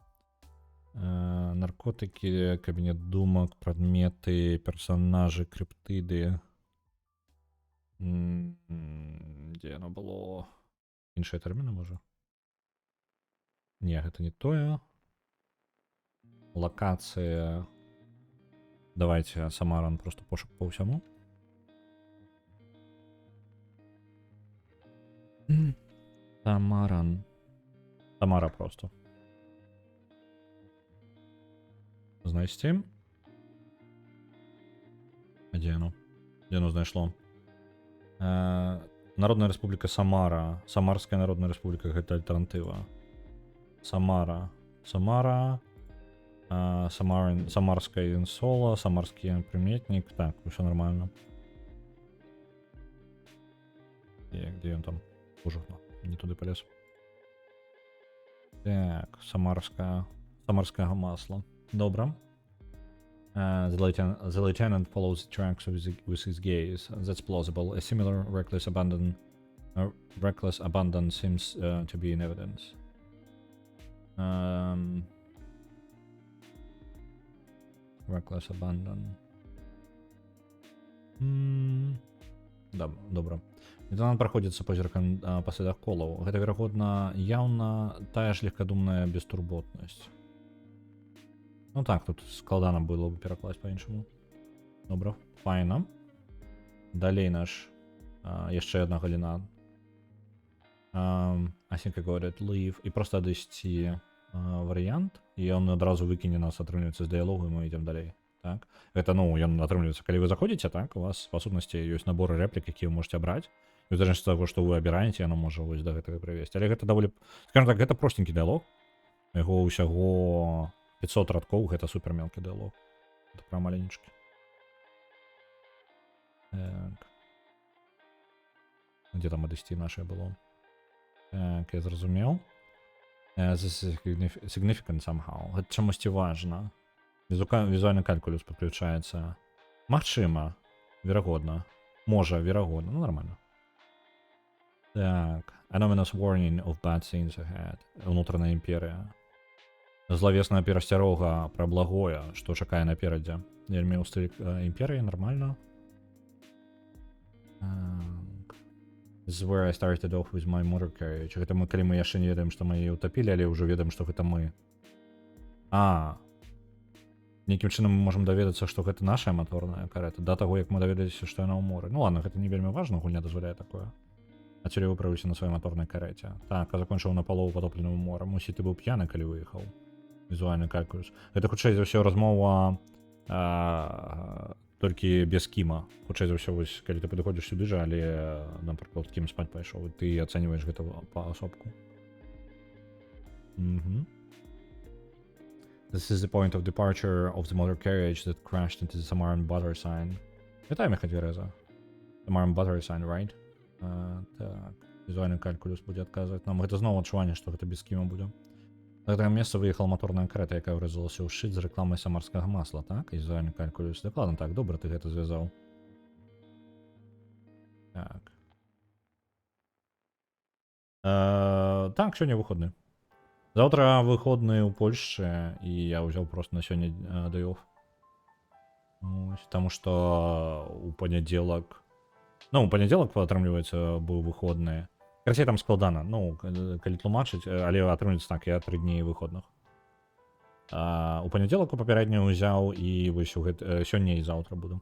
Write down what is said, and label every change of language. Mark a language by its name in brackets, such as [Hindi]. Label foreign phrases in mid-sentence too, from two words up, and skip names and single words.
[Belarusian] Наркотыкі, кабінет думак, прадметы, персонажы, крыптыды. Дзе яно было? Іншыя тэрміны, можа? Не, гэта не тое. [Russian] Локацыя. Давайте Самаран, просто пошук по всему. Самаран. Самара просто. Знайсці. Где оно знайшло? Народная Республика Самара. [Belarusian] Самарская Народная Республика, гэта альтэрнатыва. Самара. [Russian] Самарская инсола, самарский приметник. Так, все нормально. Где он там? Уже не туда полез. Так, самарское масло. Добро. [English] The lieutenant follows the tracks with his gaze. That's plausible. A similar reckless abandon seems to be in evidence. Reckless abandon. [Belarusian] Добре. Лейтенант праходзіцца позіркам па слядах колаў. Гэта, верагодна, яўна тая ж легкадумная бестурботнасць. Ну так, тут складана было бы перакласць па-іншаму. Добра, файна. Далей наш яшчэ адна галіна. [English] I think I got it, leave. [Belarusian] І проста адысці варыянт, і ён адразу выкіне нас, атрымліваецца, з дыялогу, і мы ідзем далей. Так? Гэта, ну, ён атрымліваецца, калі вы заходзіце, так, у вас, па сутнасці, ёсць наборы рэплік, якія вы можете абраць. І ў залежнасці ад таго, што вы абіраеце, яно можа вось да гэтага прывесці. Але гэта даволі, скажем так, гэта простенькі дыялог. Яго ўсяго 500 радкоў, гэта супер мелкі дыялог. Гэта прям маленечкі. Так. Где там адысці нашае было? Так, я зразумеў. [English] This is significant somehow. [Belarusian] Гэта чамусьці важна. Візуальны калькулюс падключаецца. Магчыма, верагодна. Можа, верагодна. Ну, нормально. Так. [English] An ominous warning of bad things ahead. [Belarusian] Унутраная імперія. Злавесная перасцярога пра благое, што чакае наперадзе. Вельмі ў стылі імперіі, нормально. [English] This is where I started off with my motor carriage. [Belarusian] Гэта мы, калі мы яшчэ не ведаем, што мы яе ўтапілі, але ўжо ведаем, што гэта мы. Нейкім чынам мы можам даведацца, што гэта наша маторная карета, да таго, як мы даведаліся, што яна ў моры. Ну ладно, гэта не вельмі важна, гульня дазваляе такое. А цёль я выправіўся на сваёй маторнай карэце. Так, а закончыў на палову патопленым морам. Мусіць, ты быў п'яны, калі выехаў. Візуальны калькулюс. Гэта, хутчэй за ўсё, размова толькі без кіма. Хутчэй за ўсё, вось, калі ты падыходзіш сюды жа, але, напрыклад, кім спаць пайшоў, і ты ацэньваеш гэта паасобку. [English] This is the point of departure of the motor carriage that crashed into the Samaran Butter sign. [Belarusian] Вітаю, Мехадвіреза. [English] Samaran Butter sign, right? [Belarusian] Так, візуальны калькулюс будзе адказваць нам. Гэта зноў адчуванне, што гэта без кіма будзе. На гэтае месца выехала маторная карета, якая ўрэзалася ў шчыт з рэкламай самарскага масла, так? І візуальны калькулюс. Дакладна так, добра ты гэта звязаў. Так. Так, сёння выходны. Заўтра выходны ў Польшчы, і я ўзяў проста на сёння day-off. Таму што у панядзелак... Ну, у панядзелак, атрымліваецца, быў выходны. Карацей, там складана, ну, калі тлумачыць, але атрымліваецца так, я 3 дні выходных. У панядзелак у папярэдні ўзяў, і вось сёння і заўтра буду.